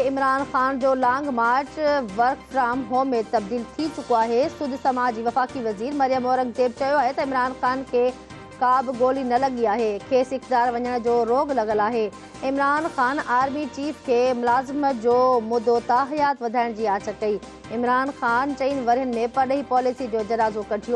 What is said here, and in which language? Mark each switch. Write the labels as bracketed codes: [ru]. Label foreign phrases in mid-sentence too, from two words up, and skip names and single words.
[sd] इमरान ख़ान जो [en] long march work from home [sd] में तब्दील थी चुको आहे। सुद समाज जी वफ़ाक़ी वज़ीर मरियम औरंगज़ेब चयो आहे त इमरान ख़ान खे का बि गोली न लॻी आहे। खेसि इक़्तिदार वञण जो रोग लॻल आहे। इमरान ख़ान [en] army chief [sd] खे मुलाज़िमत जो मुदो ताहयात वधाइण जी आछ कई। इमरान ख़ान 4 वरहनि में परॾेही पॉलिसी जो जनाज़ो कढियो।